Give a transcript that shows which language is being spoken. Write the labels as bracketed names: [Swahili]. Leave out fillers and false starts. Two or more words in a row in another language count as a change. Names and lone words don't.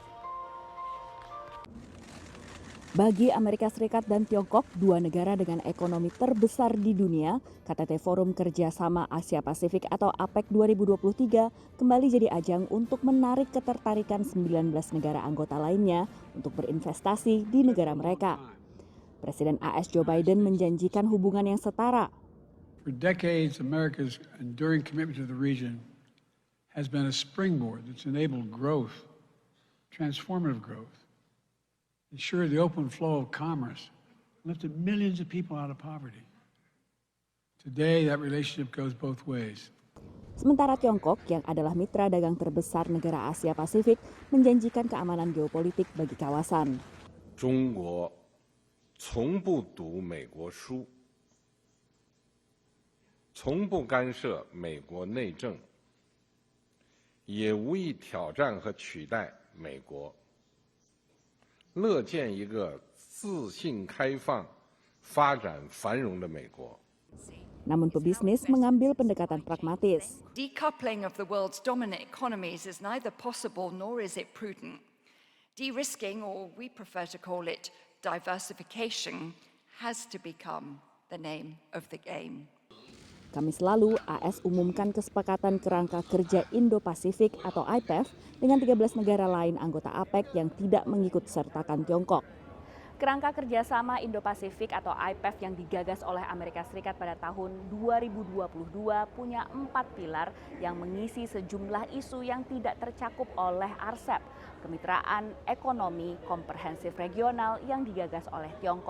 [Indonesian] Bagi Amerika Serikat dan Tiongkok, dua negara dengan ekonomi terbesar di dunia, KTT Forum Kerjasama Asia Pasifik atau APEC 2023 kembali jadi ajang untuk menarik ketertarikan 19 negara anggota lainnya untuk berinvestasi di negara mereka. Presiden AS Joe Biden menjanjikan hubungan yang setara. [English] For decades, America's enduring commitment to the region has been a springboard that's enabled growth, transformative growth. Ensure the open flow of commerce, lifted millions of people out of poverty. Today, that relationship goes both ways. [Indonesian] Sementara Tiongkok, yang adalah mitra dagang terbesar negara Asia Pasifik, menjanjikan keamanan geopolitik bagi kawasan. [Chinese] 中国从不读美国书，从不干涉美国内政，也无意挑战和取代美国。乐见一个自信开放、发展繁荣的美国。 [Indonesian] Namun pebisnis mengambil pendekatan pragmatis. [English] Decoupling of the world's dominant economies is neither possible nor is it prudent. De-risking, or we prefer to call it diversification, has to become the name of the game. [Indonesian] Kamis lalu, AS umumkan kesepakatan kerangka kerja Indo-Pasifik atau IPEF dengan 13 negara lain anggota APEC yang tidak mengikut sertakan Tiongkok. Kerangka kerjasama Indo-Pasifik atau IPEF yang digagas oleh Amerika Serikat pada tahun 2022 punya 4 pilar yang mengisi sejumlah isu yang tidak tercakup oleh RCEP, kemitraan ekonomi komprehensif regional yang digagas oleh Tiongkok.